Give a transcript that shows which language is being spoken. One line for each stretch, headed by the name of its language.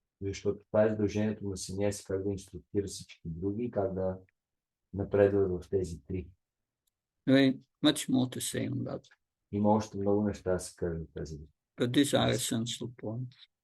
Bulgarian: Защото това е задължението на саняси, как да инструктира всички други и как да напредват в тези три.
English: Very much more to say on that.
Bulgarian: Има още много неща да се кажат в тази.
English: But these are essential points.